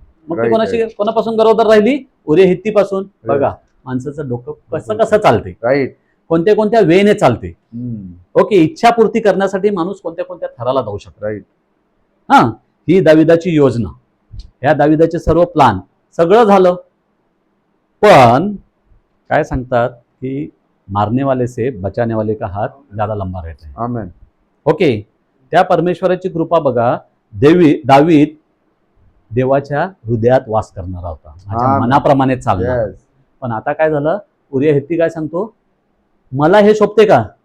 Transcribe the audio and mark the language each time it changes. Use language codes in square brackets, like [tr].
[mr] मग ती कोणापासून गरोदर राहिली, उरिया हत्तीपासून. बघा माणसाचं डोकं कसं चालते, कोणत्या वेने चालते. ओके, इच्छापूर्ती करण्यासाठी माणूस कोणत्या थराला जाऊ शकतो. ही दाविदाची योजना, ह्या दाविदाचे सर्व प्लान, सगळं झालं. पण काय सांगतात की [hi] मारने वाले से बचाने वाले का हात ज्यादा लंबा रहता है. [mr] आमेन. ओके, त्या परमेश्वराची कृपा बघा. दावीद देवाच्या हृदयात वास करणारा होता, माझ्या मनाप्रमाणे चालणार. पण आता काय झालं, उरिया हित्ती काय सांगतो, मला हे शोभते का.